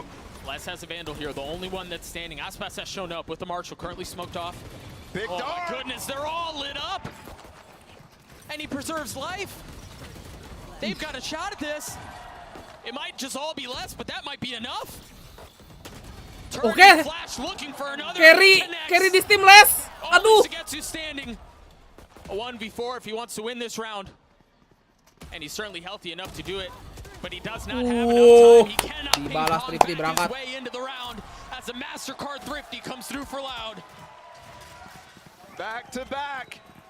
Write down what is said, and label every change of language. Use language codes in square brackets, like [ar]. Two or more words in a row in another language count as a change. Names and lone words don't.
[en] Les has a Vandal here, the only one that's standing. Aspas has shown up with the Marshall currently smoked off. Big oh dog. My goodness, they're all lit up. And he preserves life. They've got a shot at this. It might just all be Les, but that might be enough. [id] Oke. [en] Flash looking for another. [id] Carry di steam Les. Aduh. [en] Sugetsu standing. A 1v4 if he wants to win this round. And he's certainly healthy enough to do it. But he does not have enough time. He cannot [id] Dibalas Thrifty berangkat. [en] his way into the round as the MasterCard Thrifty comes through for Loud. Back to back.